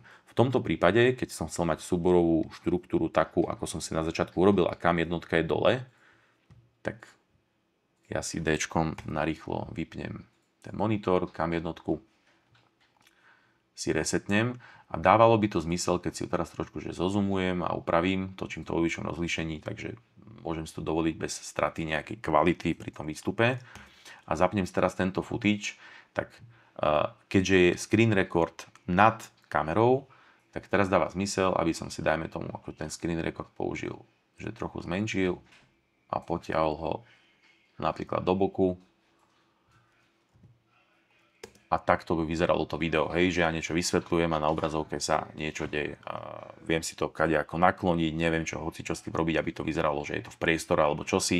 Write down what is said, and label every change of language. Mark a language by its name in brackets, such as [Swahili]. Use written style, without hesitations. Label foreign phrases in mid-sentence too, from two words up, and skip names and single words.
[Slovak] V tomto prípade, keď som chcel mať súborovú štruktúru takú, ako som si na začiatku urobil a kam jednotka je dole, tak ja si Dčkom narýchlo vypnem ten monitor, kam jednotku si resetnem a dávalo by to zmysel, keď si ju teraz trošku zozumujem a upravím, točím to vo vyššom rozlíšení, takže môžem si to dovoliť bez straty nejakej kvality pri tom výstupe. A zapnem si teraz tento footage, tak keďže je [English] screen record [Slovak] nad kamerou, tak teraz dáva zmysel, aby som si, dajme tomu, ako ten [English] screen record [Slovak] použil, že trochu zmenšil a potiahol ho napríklad do boku. A takto by vyzeralo to video, hej, že ja niečo vysvetľujem a na obrazovke sa niečo deje. A viem si to kadejako nakloniť, neviem čo s tým robiť, aby to vyzeralo, že je to v priestore alebo čosi.